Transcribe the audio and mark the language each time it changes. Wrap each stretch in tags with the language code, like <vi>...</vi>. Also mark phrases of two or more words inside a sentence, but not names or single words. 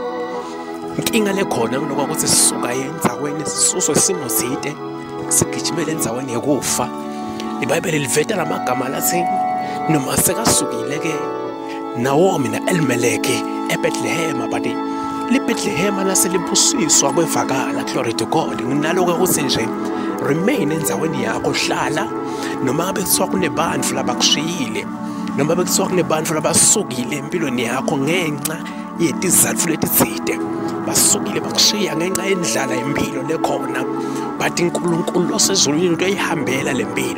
<ss>Inkinga lekhona kunokuba ukuthi sisuka endzaweni sisuswe isimo side sigijimele endzaweni yekufa. IBhayibheli liveta lamagama lathi noma sekasukile ke Nawomi na-Elimeleki eBethlehem, but liBethlehem laselibusiswa kwevakala.</ss> <en>Glory to God.</en> <ss>Nginaloku ukuthi nje remain endzaweni yakho, hlala noma ngabe kuthiwa kunebantfu labakushiyile, noma ngabe kuthiwa kunebantfu labasukile empilweni yakho ngenxa yetizatfu letitsite. Basukile bakushiya ngenxa yendlala impilo lekhona, but uNkulunkulu osezulwini uyayihambela lempilo.</ss>